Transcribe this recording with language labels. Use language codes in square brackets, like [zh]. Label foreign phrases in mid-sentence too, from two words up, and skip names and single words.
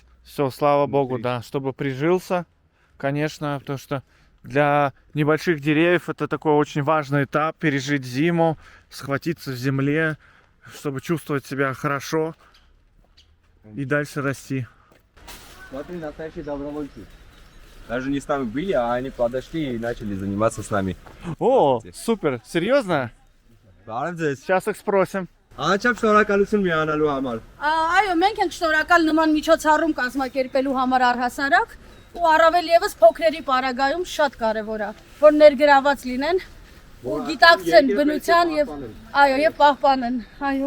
[ru] Все, слава богу, да, чтобы прижился, конечно, потому что для небольших деревьев это такой очень важный этап, пережить зиму, схватиться в земле, чтобы чувствовать себя хорошо и дальше расти. Смотри, настоящие добровольцы. Даже не с нами были, а они подошли и начали заниматься с нами. О, супер, серьезно? Сейчас их спросим. [hy] Անչափ շնորհակալություն միանալու համար։ Այո, մենք ենք շնորհակալ նման միջոցառում կազմակերպելու համար առհասարակ ու առավել եւս փոքրերի պարագայում շատ կարեւոր է, որ ներգրաված լինեն ու գիտակցեն բնության եւ այո, եւ պահպանեն։ Այո։